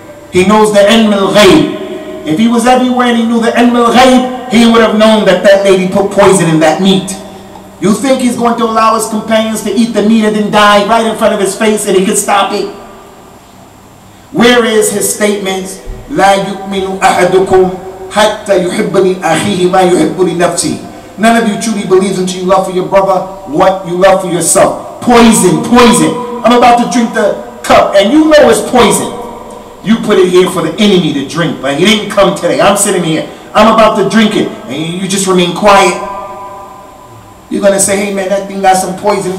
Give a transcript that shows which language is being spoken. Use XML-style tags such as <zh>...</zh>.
<en>He knows the ilm al-ghayb. If he was everywhere and he knew the ilm al-ghayb, he would have known that that lady put poison in that meat. You think he's going to allow his companions to eat the meat and then die right in front of his face and he could stop it? Where is his statements?</en> <ar>لا يؤمن أحدكم حتى يحب لأخيه ما يحب لنفسه.</ar> <en>None of you truly believes until you love for your brother what you love for yourself. Poison, poison. I'm about to drink the cup and you know it's poison. You put it here for the enemy to drink, but he didn't come today. I'm sitting here. I'm about to drink it and you just remain quiet. You're going to say, hey man, that thing got some poison.</en>